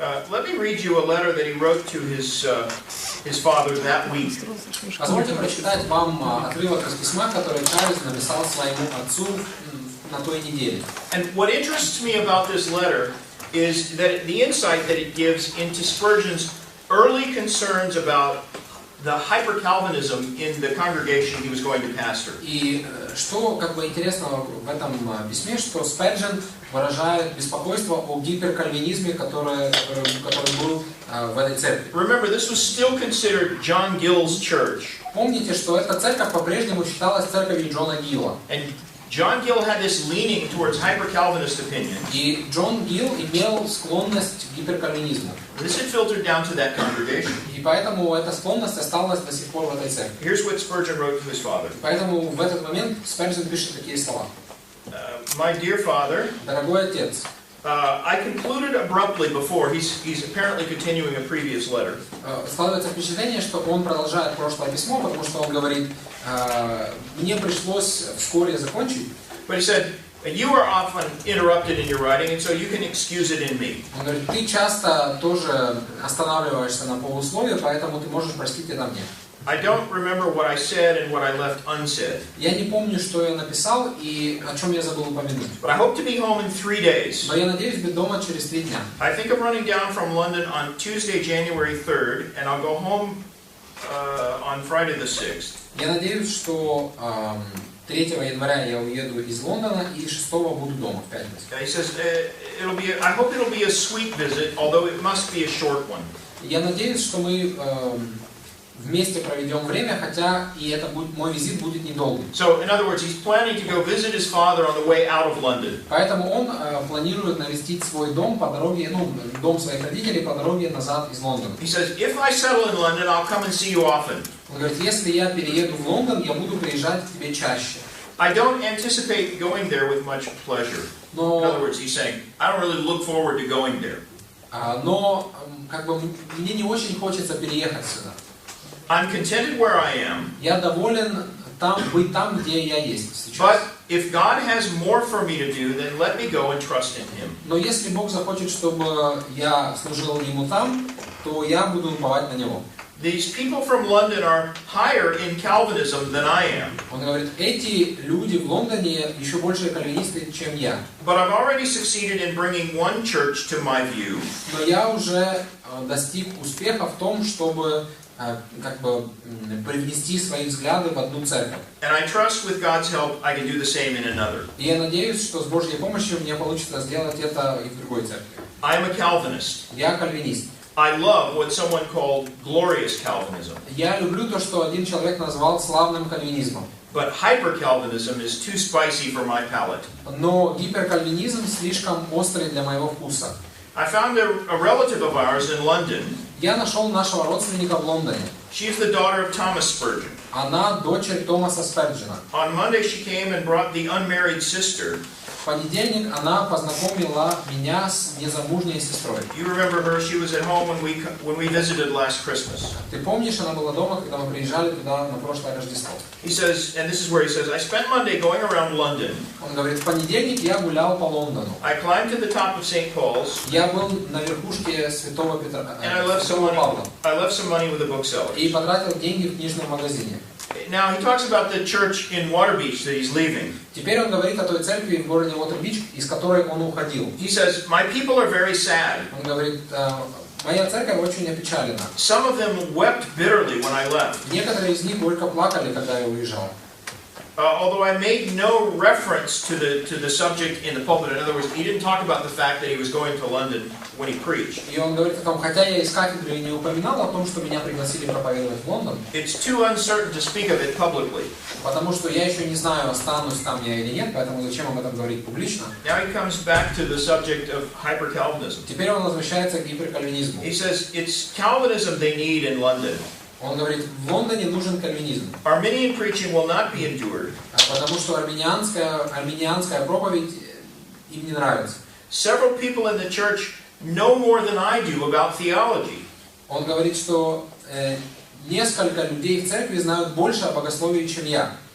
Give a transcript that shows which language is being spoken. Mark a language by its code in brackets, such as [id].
[en] Let me read you a letter that he wrote to his father that week. [ru] Позвольте прочитать вам отрывок из письма, который Чарльз написал своему отцу на той неделе. [en] And what interests me about this letter is that the insight that it gives into Spurgeon's early concerns about the hyper-Calvinism in the congregation he was going to pastor. [ru] И что как бы интересного в этом письме, что Спurgeon выражает беспокойство о гиперкальвинизме, который был в этой церкви. [en] Remember, this was still considered John Gill's church. [ru] Помните, что эта церковь по-прежнему считалась церковью Джона Гилла. [en] And John Gill had this leaning towards hyper-Calvinist opinions. [ru] И Джон Гилл имел склонность к гиперкальвинизму. [en] This had filtered down to that congregation. [ru] И поэтому эта склонность осталась до сих пор в этой церкви. [en] Here's what Spurgeon wrote to his father. [ru] Поэтому в этот момент Спurgeon пишет такие слова. [en] My dear father, [ru] Дорогой отец, [en] I concluded abruptly before. He's apparently continuing a previous letter. [ru] складывается впечатление, что он продолжает прошлое письмо, потому что он говорит, мне пришлось вскоре закончить. [en] But he said, you are often interrupted in your writing, and so you can excuse it in me. [ru] Он говорит, ты часто тоже останавливаешься на полусловие, поэтому ты можешь простить это мне. [en] I don't remember what I said and what I left unsaid. [ru] Я не помню, что я написал и о чем я забыл упомянуть. [en] But I hope to be home in 3 days. [ru] Но я надеюсь быть дома через 3 дня. [en] I think of running down from London on Tuesday, January 3rd, and I'll go home on Friday the 6th. [ru] Я надеюсь, что 3 января я уеду из Лондона и 6 буду дома в пятницу. [en] He says, I hope it'll be a sweet visit, although it must be a short one. [ru] Я надеюсь, что мы вместе проведем время, хотя и это будет, мой визит будет недолгим. [en] So, in other words, he's planning to go visit his father on the way out of London. [ru] Поэтому он планирует навестить свой дом по дороге, дом своих родителей по дороге назад из Лондона. [en] He says, if I settle in London, I'll come and see you often. [ru] Он говорит, если я перееду в Лондон, я буду приезжать к тебе чаще. [en] I don't anticipate going there with much pleasure. In other words, he's saying, I don't really look forward to going there. [ru] Но как бы мне не очень хочется переехать сюда. [en] I'm contented where I am. [ru] Я доволен быть там, где я есть сейчас. [en] But if God has more for me to do, then let me go and trust in Him. [ru] Но если Бог захочет, чтобы я служил Ему там, то я буду уповать на Него. [en] These people from London are higher in Calvinism than I am. [ru] Он говорит, эти люди в Лондоне еще больше кальвинисты, чем я. [en] But I've already succeeded in bringing one church to my view. [ru] Но я уже достиг успеха в том, чтобы как бы привнести свои взгляды в одну церковь. [en] And I trust with God's help I can do the same in another. [ru] И я надеюсь, что с Божьей помощью мне получится сделать это и в другой церкви. [en] I'm a Calvinist. [ru] Я кальвинист. [en] I love what someone called glorious Calvinism. [ru] Я люблю то, что один человек назвал славным кальвинизмом. [en] But hyper-Calvinism is too spicy for my palate. [ru] Но гиперкальвинизм слишком острый для моего вкуса. [en] I found a relative of ours in London. [ru] Я нашел нашего родственника в Лондоне. [en] She is the daughter of Thomas Spurgeon. [ru] Она дочерь Томаса Спurgeона. [en] On Monday she came and brought the unmarried sister. [ru] В понедельник она познакомила меня с незамужней сестрой. [en] You remember her? She was at home when we visited last Christmas. [ru] Ты помнишь, она была дома, когда мы приезжали туда на прошлое Рождество. [en] He says, and this is where he says, I spent Monday going around London. [ru] Он говорит, в понедельник я гулял по Лондону. [en] I climbed to the top of St. Paul's. [ru] Я был на верхушке Святого Петра, [en] And I left some money with a bookseller. [ru] и потратил деньги в книжном магазине. [en] Now he talks about the church in Waterbeach that he's leaving. [ru] Теперь он говорит о той церкви в городе Уотербич, из которой он уходил. [en] He says, my people are very sad. [ru] Он говорит, моя церковь очень опечалена. [en] Some of them wept bitterly when I left. [ru] Некоторые из них горько плакали, когда я уезжал. [en] Although I made no reference to the subject in the pulpit. In other words, he didn't talk about the fact that he was going to London when he preached. [ru] И он говорит о том, хотя я из кафедры не упоминал о том, что меня пригласили проповедовать в Лондон. [en] It's too uncertain to speak of it publicly. [ru] Потому что я еще не знаю, останусь там я или нет, поэтому зачем об этом говорить публично. [en] Now he comes back to the subject of hyper-Calvinism. [ru] Теперь он возвращается к гиперкальвинизму. [en] He says it's Calvinism they need in London. [ru] Он говорит, в Лондоне нужен кальвинизм. [en] Arminian preaching will not be endured. [ru] Потому что армiniанская проповедь им не нравится. [en] Several people in the church know more than I do about theology. [ru] Он говорит, что несколько людей в церкви знают больше о богословии, чем я.